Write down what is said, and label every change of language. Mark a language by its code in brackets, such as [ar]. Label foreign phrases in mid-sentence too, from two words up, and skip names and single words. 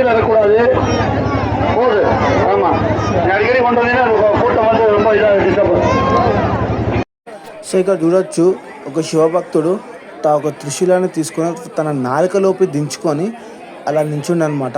[ta] கூடாது போகுது ஆமாம் அடிக்கடி கொண்டு வந்தீங்கன்னா கூட்டம் வந்து ரொம்ப இதாக டிஸ்டர்ப். [te] సో ఇక్కడ చూడొచ్చు ఒక శివభక్తుడు ఒక త్రిశూలాన్ని తీసుకొని తన నాలుకలోపి దించుకొని అలా నించుండి అనమాట.